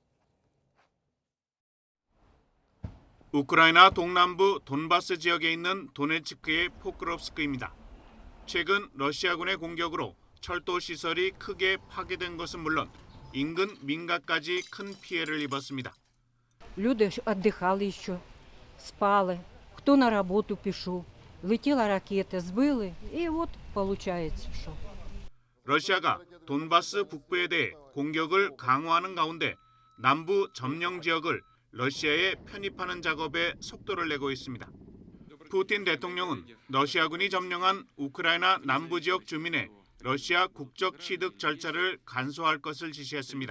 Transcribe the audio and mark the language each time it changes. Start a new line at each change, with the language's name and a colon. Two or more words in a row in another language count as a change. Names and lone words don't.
Korean: 우크라이나 동남부 돈바스 지역에 있는 도네츠크의 포크롭스크입니다. 최근 러시아군의 공격으로 철도 시설이 크게 파괴된 것은 물론 인근 민가까지 큰 피해를 입었습니다.
Ukrainian: Люди віддихали ще, спали, хто на роботу пішов, летіла ракета, збили, і от виходить, що.
Korean: 러시아가 돈바스 북부에 대해 공격을 강화하는 가운데 남부 점령 지역을 러시아에 편입하는 작업에 속도를 내고 있습니다. 푸틴 대통령은 러시아군이 점령한 우크라이나 남부 지역 주민의 러시아 국적 취득 절차를 간소화할 것을 지시했습니다.